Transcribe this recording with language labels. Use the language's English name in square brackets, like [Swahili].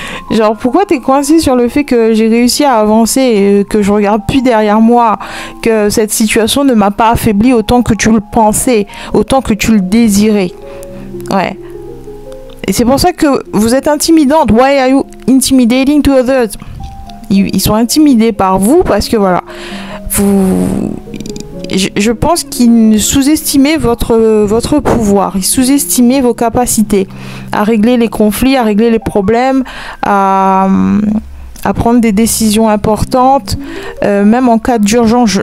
[French] Genre, pourquoi t'es coincé sur le fait que j'ai réussi à avancer, que je regarde plus derrière moi, que cette situation ne m'a pas affaibli autant que tu le pensais, autant que tu le désirais. Ouais. Et c'est pour ça que vous êtes intimidante. [English] Why are you intimidating to others? [French] Ils sont intimidés par vous parce que, voilà, je pense qu'ils sous-estimaient votre pouvoir, ils sous-estimaient vos capacités à régler les conflits, à régler les problèmes, à prendre des décisions importantes, même en cas d'urgence.